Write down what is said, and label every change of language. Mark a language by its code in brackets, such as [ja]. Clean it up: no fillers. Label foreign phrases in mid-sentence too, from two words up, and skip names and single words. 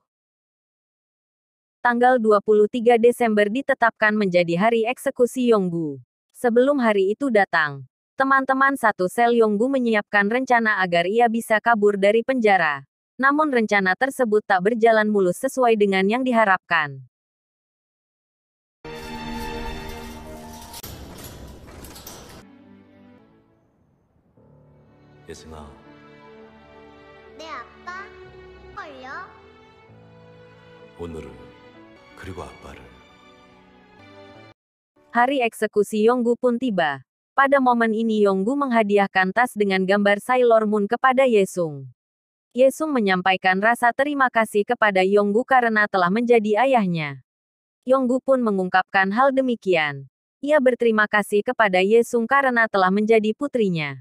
[id] Tanggal 23 Desember ditetapkan menjadi hari eksekusi Yonggu. Sebelum hari itu datang, teman-teman satu sel Yonggu menyiapkan rencana agar ia bisa kabur dari penjara. Namun rencana tersebut tak berjalan mulus sesuai dengan yang diharapkan. [ko] 예승아, 네, 아빠. 걸려? 오늘을 그리고 아빠를 [id] Hari eksekusi Yonggu pun tiba. Pada momen ini Yonggu menghadiahkan tas dengan gambar Sailor Moon kepada Yesung. Yesung menyampaikan rasa terima kasih kepada Yonggu karena telah menjadi ayahnya. Yonggu pun mengungkapkan hal demikian. Ia berterima kasih kepada Yesung karena telah menjadi putrinya.